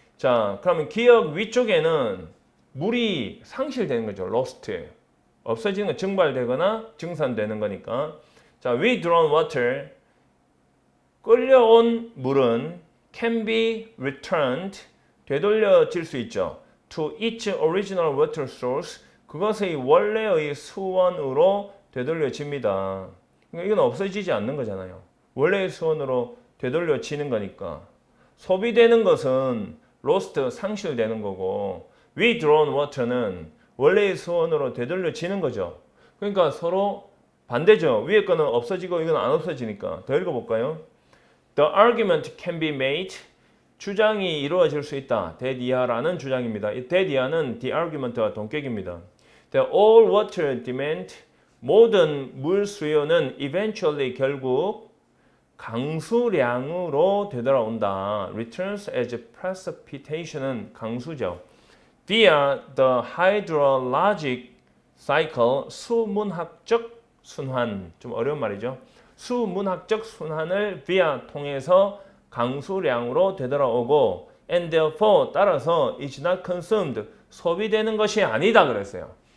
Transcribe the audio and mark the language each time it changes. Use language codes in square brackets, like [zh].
[ko] 자, 그러면 기억 위쪽에는 물이 상실되는 거죠. [en] lost. [ko] 없어지는 거, 증발되거나 증산되는 거니까. 자, [en] withdrawn water, [ko] 끌려온 물은 [en] can be returned, [ko] 되돌려질 수 있죠. [en] to its original water source, [ko] 그것의 원래의 수원으로 되돌려집니다. 그러니까 이건 없어지지 않는 거잖아요. 원래의 수원으로 되돌려지는 거니까. 소비되는 것은 lost, 상실되는 거고 [en] withdrawn water [ko] 는 원래의 수원으로 되돌려지는 거죠. 그러니까 서로 반대죠. 위에 거는 없어지고 이건 안 없어지니까. 더 읽어볼까요? [en] The argument can be made, [ko] 주장이 이루어질 수 있다. that 이하라는 주장입니다. 이 that 이하는 [en] the argument [ko] 와 동격입니다. [en] The all water demand, [ko] 모든 물 수요는 [en] eventually [ko] 결국 강수량으로 되돌아온다. [en] Returns as precipitation은 [ko] 강수죠. [en] Via the hydrologic cycle, [ko] 수문학적 순환, 좀 어려운 말이죠. 수문학적 순환을 via 통해서 강수량으로 되돌아오고 [en] and therefore [ko] 따라서 [en] is not consumed, [ko] 소비되는 것이 아니다 그랬어요.